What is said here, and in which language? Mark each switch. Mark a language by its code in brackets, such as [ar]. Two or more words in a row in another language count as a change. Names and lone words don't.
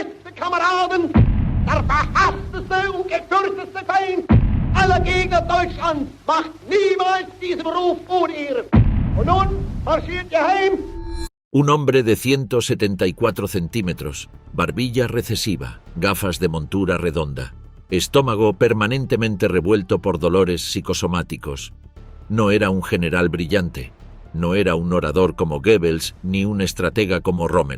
[de] Werte Kameraden, der verhassteste und gefürchteste Feind aller Gegner Deutschlands macht niemals diesen Beruf ohne Ehre. Und nun marschiert ihr heim. [es] Un hombre de 174 centímetros, barbilla recesiva, gafas de montura redonda, estómago permanentemente revuelto por dolores psicosomáticos. No era un general brillante, no era un orador como Goebbels ni un estratega como Rommel.